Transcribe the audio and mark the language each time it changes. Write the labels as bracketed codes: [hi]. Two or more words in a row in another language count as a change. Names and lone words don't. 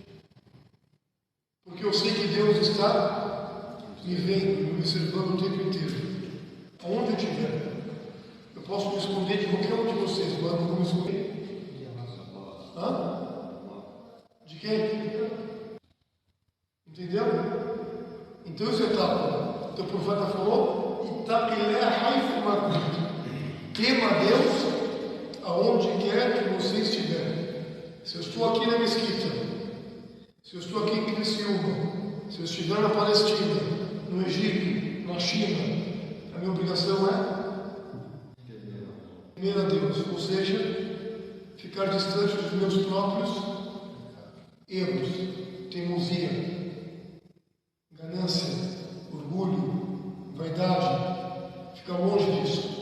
[pt] Porque eu sei que Deus está me vendo, me observando o tempo inteiro. Aonde eu estiver. Eu posso me esconder de qualquer um de vocês, mas não vou me esconder. De quem? Entendeu? Então isso é táqua. Então o profeta falou, [ar] اتق الله حيثما كنتم. [pt] Tema a Deus aonde quer que você estiver. Se eu estou aqui na mesquita, se eu estou aqui em Criciúma, se eu estiver na Palestina, no Egito, na China, a minha obrigação é temer a Deus, ou seja, ficar distante dos meus próprios erros, teimosia, ganância, orgulho, vaidade, ficar longe disso.